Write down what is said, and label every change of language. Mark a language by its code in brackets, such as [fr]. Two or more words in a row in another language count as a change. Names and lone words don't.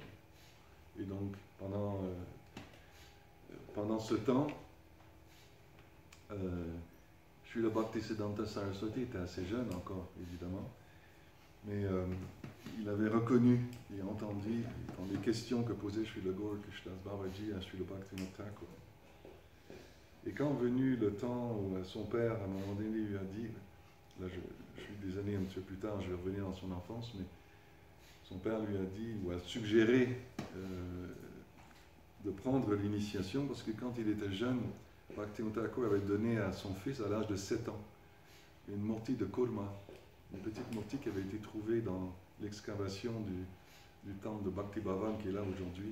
[fr] Et donc, pendant ce temps, Srila Bhaktisiddhanta Saraswati était assez jeune encore, évidemment, mais il avait reconnu et entendu dans les questions que posait Srila Gaur Kishore Das Babaji à Srila Bhaktivinoda Thakur. Et quand venu le temps où son père, à un moment donné, lui a dit, là je suis des années un petit peu plus tard, je vais revenir dans son enfance, mais son père lui a dit, ou a suggéré de prendre l'initiation, parce que quand il était jeune, Bhaktivinoda Thakur avait donné à son fils, à l'âge de 7 ans, une murti de kurma, une petite murti qui avait été trouvée dans l'excavation du temple de Bhakti Bhavan qui est là aujourd'hui.